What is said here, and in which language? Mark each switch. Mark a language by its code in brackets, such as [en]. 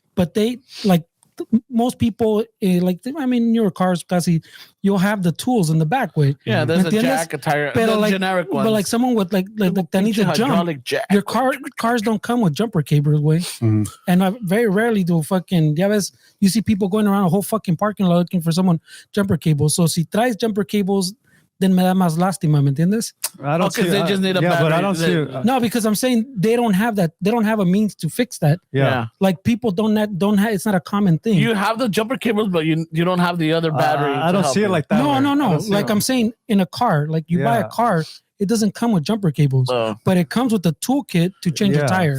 [en] But they like most people, newer cars, casi, you'll have the tools in the back way. Yeah, there's a jack, a tire, the generic ones. But like someone with like that needs a jump, your cars don't come with jumper cables way. Mm-hmm. And I very rarely do fucking, you see people going around a whole fucking parking lot looking for someone jumper cables. [es] So si traes jumper cables, then me da más lástima, ¿me entiendes? [en] I don't see they just need a battery. But I don't see no, because I'm saying they don't have that. They don't have a means to fix that. Yeah. Like people don't have. It's not a common thing. You have the jumper cables, but you don't have the other battery. I don't see it like that. No. Like I'm saying, in a car, like you buy a car, it doesn't come with jumper cables, but it comes with the toolkit to change a tire